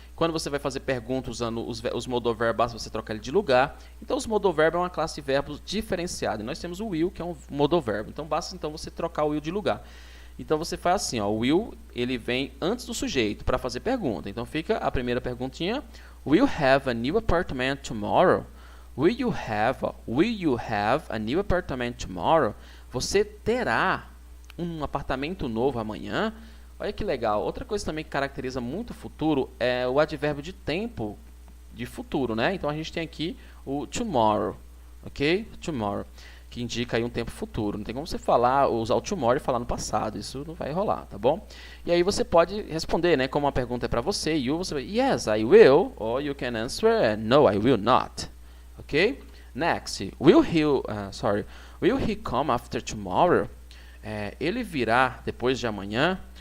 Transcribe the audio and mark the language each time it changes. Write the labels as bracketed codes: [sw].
[pt] Quando você vai fazer pergunta usando os modoverbos, você troca ele de lugar. Então, os modoverbos é uma classe de verbos diferenciada. E nós temos o will, que é um modoverbo. Então, basta então você trocar o will de lugar. Então, você faz assim, ó, o will ele vem antes do sujeito para fazer pergunta. Então, fica a primeira perguntinha. [en] Will you have a new apartment tomorrow? Will you have a new apartment tomorrow? [pt] Você terá um apartamento novo amanhã? Olha que legal. Outra coisa também que caracteriza muito o futuro é o advérbio de tempo de futuro, né? Então, a gente tem aqui o tomorrow, ok? Tomorrow, que indica aí um tempo futuro. Não tem como você usar o tomorrow e falar no passado. Isso não vai rolar, tá bom? E aí você pode responder, né? Como a pergunta é para você, você vai, [en] yes, I will. Or you can answer, no, I will not. Ok? Next, will he come after tomorrow? [pt] Ele virá depois de amanhã?